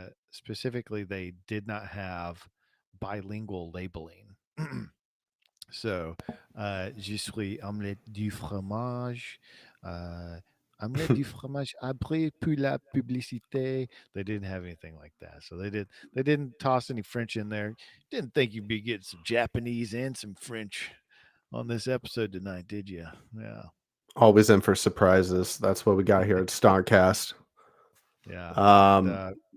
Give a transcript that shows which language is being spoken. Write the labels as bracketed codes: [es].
[en] Specifically, they did not have bilingual labeling. So, [fr] je suis omelette du fromage, omelette du fromage après pour la publicité. [en] They didn't have anything like that. So they didn't toss any French in there. Didn't think you'd be getting some Japanese and some French on this episode tonight, did you? Yeah. Always in for surprises. That's what we got here at Starcast. Yeah. And